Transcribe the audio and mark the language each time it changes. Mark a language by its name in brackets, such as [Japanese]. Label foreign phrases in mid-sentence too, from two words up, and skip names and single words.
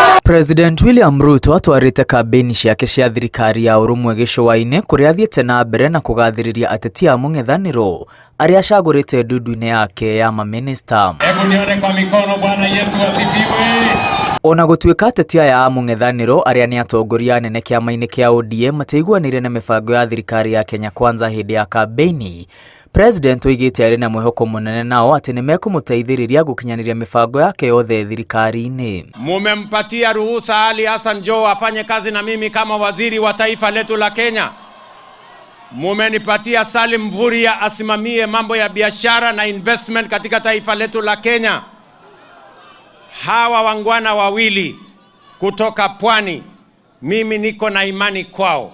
[Kikuyu] President William Ruto atwarite kambeni ciake cia thirikari ya urumwe gicũa-inĩ kuria athiĩte na mbere na kugathĩrĩria ateti a mũng'ethanĩro aria acagũrĩte ndundu-inĩ yake ya maminista. [Swahili] Hebu nione kwa mikono. Bwana Yesu asifiwe. [Kikuyu] Ona gũtuĩka ateti aya a mũng'ethanĩro aria nĩ atongoria anene kĩama-inĩ kĩa ODM mateiguanĩire na mĩbango ya thirikari ya Kenya Kwanza hĩndĩ ya kambeni, President oigĩte arĩ na mwĩhoko mũnene nao atĩ nĩ mekũmũteithĩrĩria gũkinyanĩria mĩbango yake yothe thirikari-inĩ. [Swahili] Mumempatia ruhusa Ali Hassan Joho afanye kazi na mimi kama waziri wa taifa letu la Kenya. Mumenipatia Salim Mvurya asimamie mambo ya biashara na investment katika taifa letu la Kenya. Hawa wangwana wawili kutoka Pwani, mimi niko na imani kwao.